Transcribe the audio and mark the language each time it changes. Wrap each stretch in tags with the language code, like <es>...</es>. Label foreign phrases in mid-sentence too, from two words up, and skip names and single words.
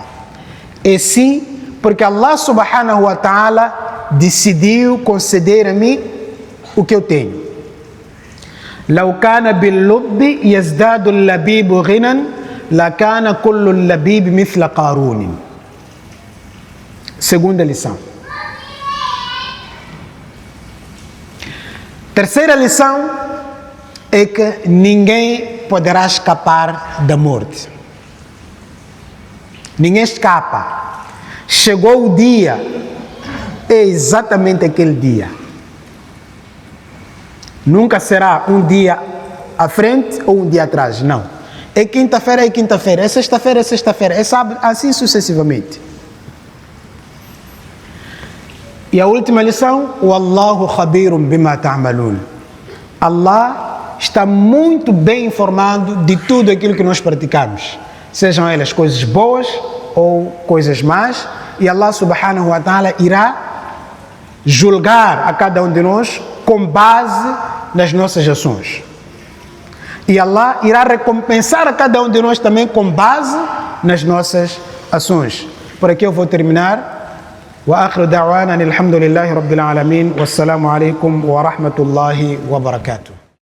<pt>E sim porque Allah</pt> <ar>سبحانه وتعالى</ar> <pt>decidiu conceder a mim o que eu tenho.</pt> <ar>لو كان باللب يزداد اللبيب غنى لكان كل اللبيب مثل قارون.</ar> <pt>Segunda lição. Terceira lição é que ninguém poderá escapar da morte. Ninguém escapa. Chegou o dia, é exatamente aquele dia. Nunca será um dia à frente ou um dia atrás, não. É quinta-feira, é quinta-feira, é sexta-feira, é sexta-feira, é sábado, assim sucessivamente. E a última lição:</pt> <ar>والله خبير بما تعملون.</ar> <pt>Allah está muito bem informado de tudo aquilo que nós praticamos, sejam elas coisas boas ou coisas más, e Allah</pt> <ar>سبحانه وتعالى</ar> <pt>irá julgar a cada um de nós com base nas nossas ações. E Allah irá recompensar a cada um de nós também com base nas nossas ações. Por aqui eu vou terminar.</pt> <ar>وآخر دعوانا الحمد لله رب العالمين والسلام عليكم ورحمة الله وبركاته.</ar>